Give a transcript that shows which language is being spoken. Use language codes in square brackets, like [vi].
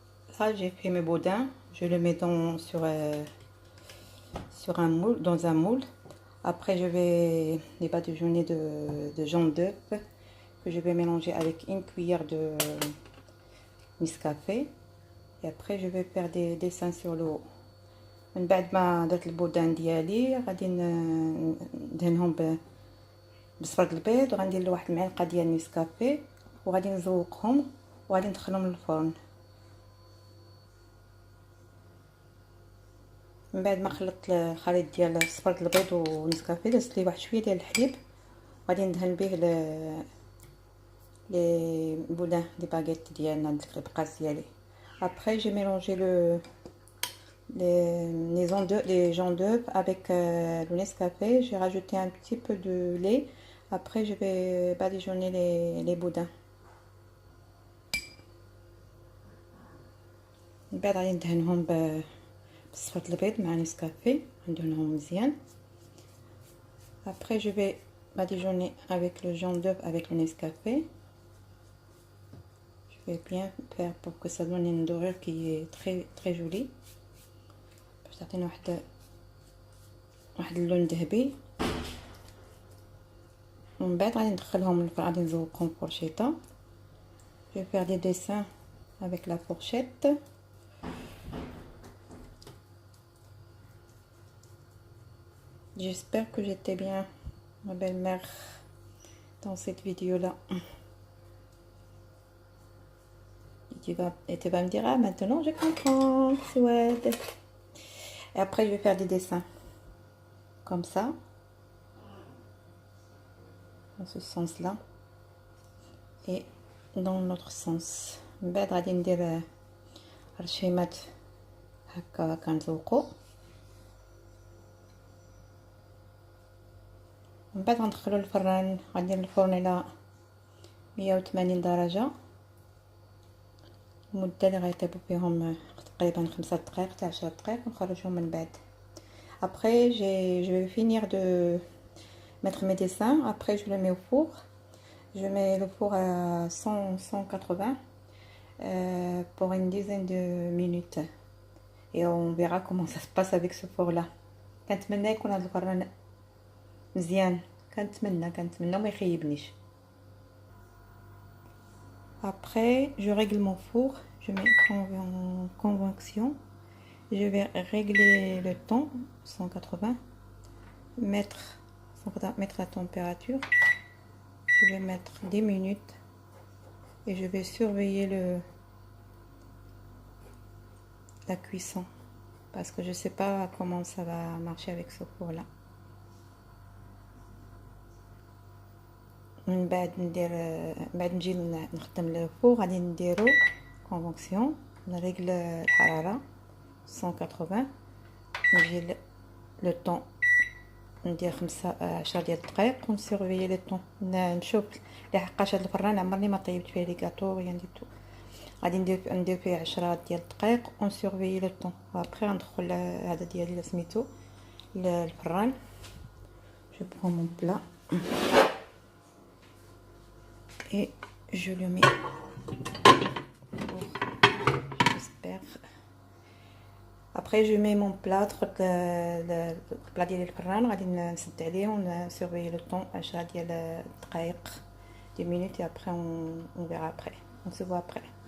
[fr] Ça j'ai fait mes boudins, je le mets sur un moule, dans un moule. Après je vais les badigeonner de jaune d'œuf que je vais mélanger avec une cuillère de Nescafé et après je vais faire des dessins sur le haut. [ar] من بعد ما درت البودان ديالي غادي ندهنهم بصفر البيض وغندير له واحد المعلقه ديال نسكافيه وغادي نزوقهم وغادي ندخلهم للفرن. من بعد ما خلطت الخليط ديال صفر البيض ونسكافيه درت ليه واحد شويه ديال الحليب وغادي ندهن به les boudins, les baguettes ديالنا البقاس ديالي. [fr] Après j'ai mélangé les jaunes d'œufs avec le Nescafé. J'ai rajouté un petit peu de lait. Après je vais badigeonner les boudins. [ar] من بعد غادي ندهنهم بصفة البيض مع نسكافيه ندهنهم مزيان. [fr] Après je vais badigeonner avec le jaune d'œuf avec le Nescafé. Je vais bien faire pour que ça donne une dorure qui est très jolie باش تعطينا واحد اللون ذهبي. [ar] ومن بعد غادي ندخلهم للفرن غادي نزوقهم بفرشيطه. [fr] Je vais faire des dessins avec la fourchette. J'espère que j'étais bien ma belle-mère dans cette vidéo là. Et tu vas me dire, ah maintenant je comprends, chouette. Et après je vais faire des dessins comme ça, dans ce sens là et dans l'autre sens. [ar] من بعد غادي ندير رشيمات هكا كنزوقو. من بعد غندخلو للفران، غندير الفرن على 180 درجة المدة اللي غيطيبو فيهم تقريبا 5 دقائق حتى 10 دقائق ونخرجهم من بعد. [fr] Après je vais finir de mettre mes dessins. Après je le mets au four. Je mets le four à 180 pour une dizaine de minutes et on verra comment ça se passe avec ce four là. [ar] كنتمنى يكون هذا الفران مزيان، كنتمنى ما يخيبنيش. [fr] Après je règle mon four, je mets en convection. Je vais régler le temps 180, mettre la température. Je vais mettre 10 minutes et je vais surveiller la cuisson parce que je sais pas comment ça va marcher avec ce four là. [ar] من بعد نجي نخدم الفور غادي نديرو كونفونكسيون، نريغل الحراره 180، نجي لو طون ندير 10 ديال الدقائق ونسيرفيي لي طون، نشوف لحقاش هاد الفران عمرني ما طيبت فيه لي كاطو ريان دي تو. غادي ندير فيه 10 ديال الدقائق ونسيرفيي لو طون، وابري غندخل هذا ديالي سميتو الفران. [fr] جو برون مون بلا et je le mets j'espère. Après je mets mon plat le plat ديال الفران غادي نسد عليه ونسيرفي لو طون 10 ديال الدقائق 10 minutes et après on verra après, on se voit après.